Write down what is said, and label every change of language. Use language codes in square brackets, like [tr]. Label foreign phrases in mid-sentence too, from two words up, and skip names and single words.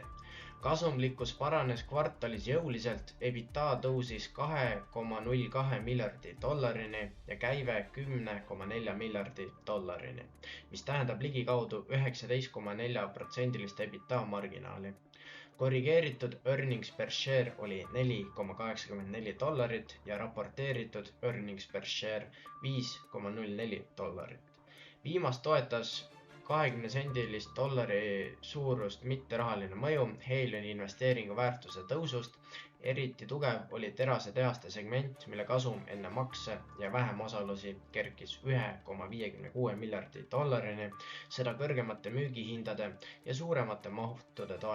[et] Kasumlikkus paranes kvartalis jõuliselt, EBITDA tõusis $2,02 miljardi ja käive $10,4 miljardi, mis tähendab ligikaudu 19,4% EBITDA marginaali. Korrigeeritud [en] earnings per share [et] oli $4,84 ja raporteeritud [en] earnings per share [et] $5,04. Viimast toetas $20 suurust mitterahaline mõju Helioni investeeringu väärtuse tõusust. Eriti tugev oli terasetehaste segment, mille kasum enne makse ja vähem osalusi kerkis $1,56 miljardi, seda kõrgemate müügihindade ja suuremate mahtude toel.